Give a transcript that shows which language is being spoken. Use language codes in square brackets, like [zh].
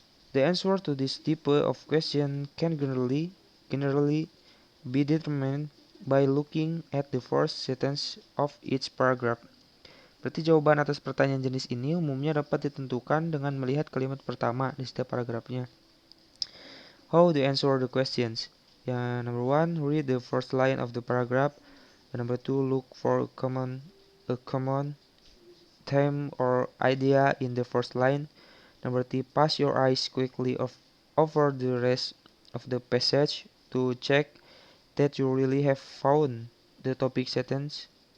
[en] The answer to this type of question can generally be determined by looking at the first sentence of each paragraph. [id] Berarti jawaban atas pertanyaan jenis ini umumnya dapat ditentukan dengan melihat kalimat pertama di setiap paragrafnya. [en] How to answer the questions. [id] Yang [en] number 1, read the first line of the paragraph. And number 2, look for a common theme or idea in the first line. Number 3, pass your eyes quickly over the rest of the passage to check that you really have found the topic sentence.